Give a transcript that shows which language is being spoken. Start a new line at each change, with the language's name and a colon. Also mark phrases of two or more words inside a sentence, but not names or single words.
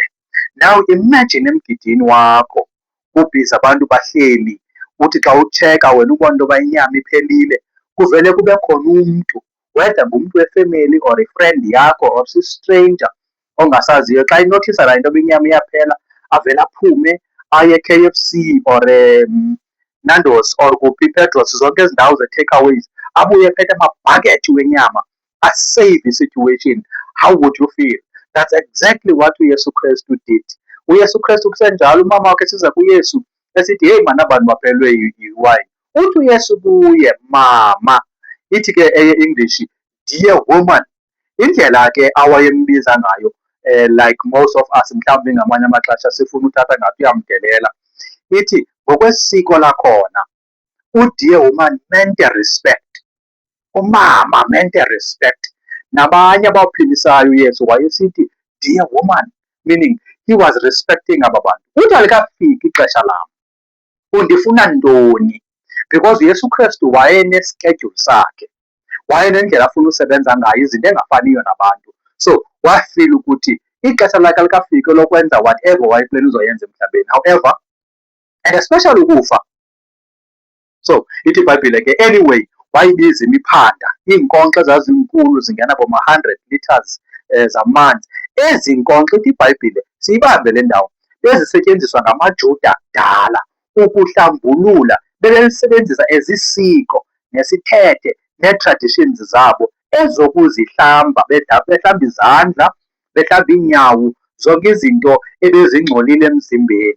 English: Now imagine
Xhosa: emgidini wakho kubhizi abantu bahleli, uthi xa utsheka wena ubona into yoba inyama iphelile, kuvele kube khona umntu, whether ngumntu wefemeli or ifriend yakho or si-stranger ongasaziyo, xa inothisa laa into yoba inyama iyaphela avele aphume aye e-KFC or Nando's or kuphi iPetros, zonke ezi ndawo ze-takeaways, abuye ephethe amabhakethi wenyama asave i-situation.
English: How would you feel? That's exactly what uYesu Kristu did.
Xhosa: uYesu Kristu kusenjalo, umama wakhe siza kuYesu esithi, heyi mani abantu baphelelwe yiwayini. Uthi uYesu kuye, mama, ithi ke eye-English,
English: dear woman.
Xhosa: Indlela ke awayembiza ngayo,
English: like most of us
Xhosa: mhlawumbi ngamanye amaxesha sifuna uthatha ngathi uyamdelela, ithi ngokwesiko lakhona,
English: udear woman meant respect. Umama meant respect.
Xhosa: Nabanye abawuphilisayo uYesu wayesithi
English: dear woman, meaning he was respecting
Xhosa: aba bantu. Uthi alikafiki ixesha lam, undifuna ntoni? Because uYesu Kristu wayeneschedule sakhe, wayenendlela afuna usebenza ngayo, izinto engafaniyo nabantu. So wafeel ukuthi ixesha lakhe alikafiki lokwenza whatever wayeplane uzoyenza emhlabeni.
English: However, and especially ukufa.
Xhosa: So ithi iBhayibhile ke, anyway, wayibiza imiphanda, iinkonkxa ezazinkulu zingena boma-100 liters zamanzi. Ezi nkonkxa, ithi iBhayibhile, siyibambe le ndawo, bezisetyenziswa ngamaJuda kudala ukuhlambulula, bebelisebenzisa ezisiko nesithethe nee-traditions zabo ezokuzihlamba, behlamba izandla, behlamba iinyawo, zonke izinto ebezingcolile emzimbeni.